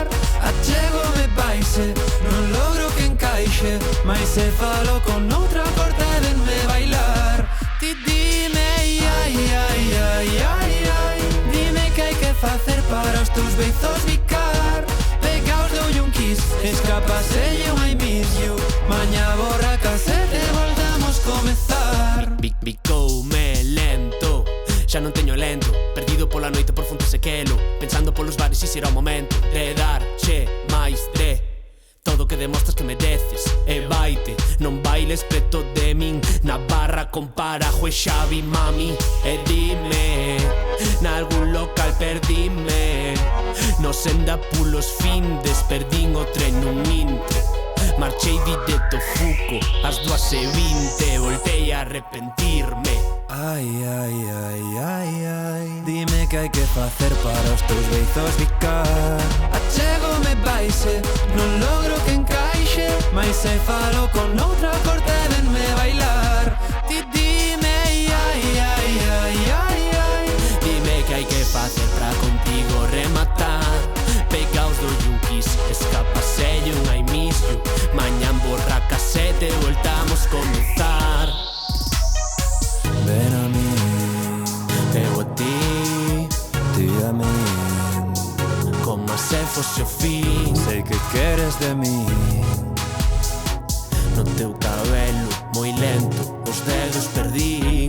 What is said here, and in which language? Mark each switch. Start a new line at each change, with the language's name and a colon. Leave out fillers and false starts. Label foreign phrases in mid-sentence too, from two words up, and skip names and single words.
Galician: Achégome baise, non logro que encaixe, mais se falo con outra corte denme bailar. Ti dime, ai, ai, ai, ai, ai, ai. Dime que hai que facer para os teus beizos bicar. Pegaos dou un kiss, escapaselle un
English: I miss you.
Galician: Mañá borra casete, voltamos comezar. Bicoume lento, xa non teño lento. Perdido pola noite por fonte sequelo, pensando polos bares e será o momento de darche máis de todo que demostras que mereces. E vaite, non bailes preto de min, na barra con Parajo e Xavi, mami. E dime, nalgún local perdime, no senda pulos findes, perdín o tren nun intre. Marchei directo Fuco, ás 2:20, voltei a arrepentirme. Ai, ai, ai, ai, ai. Dime que hai que facer para os teus beizos bicar. Achégome baise, non logro que encaixe, mais se falo con outra corte denme bailar. Ti dime, ai, ai, ai, ai, ai, ai. Dime que hai que facer pra contigo rematar. Pegaos do un kiss, escapaselle un
English: I miss you.
Galician: Mañán borra casete, voltamos comenzar. Ven a mí, Eu a ti, ti a mí. como se fose o fin. Sei que queres de mí. No teu cabelo, moi lento, os dedos perdín.